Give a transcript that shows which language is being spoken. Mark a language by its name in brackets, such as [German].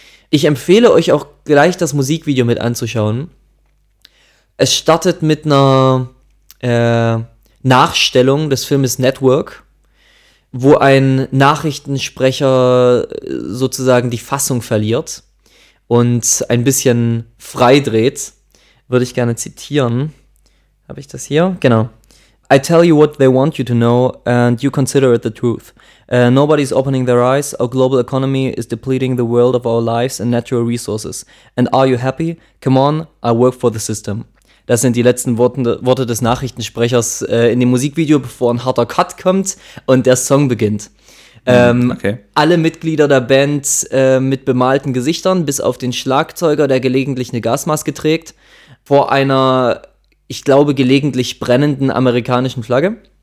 [German] Ich empfehle euch auch gleich das Musikvideo mit anzuschauen. Es startet mit einer Nachstellung des Filmes Network, wo ein Nachrichtensprecher sozusagen die Fassung verliert und ein bisschen freidreht, würde ich gerne zitieren. Habe ich das hier? Genau. [English] I tell you what they want you to know and you consider it the truth. Nobody's opening their eyes. Our global economy is depleting the world of our lives and natural resources. And are you happy? Come on, I work for the system. [German] Das sind die letzten Worte des Nachrichtensprechers in dem Musikvideo, bevor ein harter Cut kommt und der Song beginnt. Alle Mitglieder der Band mit bemalten Gesichtern, bis auf den Schlagzeuger, der gelegentlich eine Gasmaske trägt, vor einer, ich glaube, gelegentlich brennenden amerikanischen Flagge.